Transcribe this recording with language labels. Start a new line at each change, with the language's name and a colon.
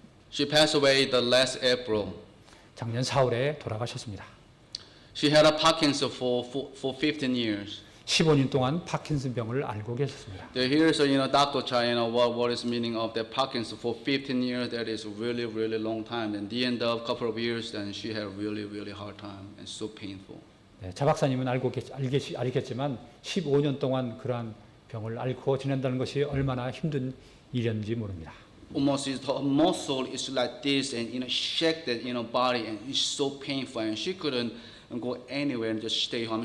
English: She passed away the last April.
Korean: 작년 4월에 돌아가셨습니다.
English: She had a Parkinson for 15 years.
Korean: 15년 동안 파킨슨 병을 앓고 계셨습니다.
English: Here's Dr. Chai, what is meaning of that Parkinson for 15 years? That is really, really long time. And the end of a couple of years, then she had really, really hard time and so painful.
Korean: 네, 차 박사님은 알겠지만 15년 동안 그러한 병을 앓고 지낸다는 것이 얼마나 힘든 일이었는지 모릅니다.
English: Almost her muscle is like this, and shake that body, and it's so painful, and she couldn't go anywhere and just stay home.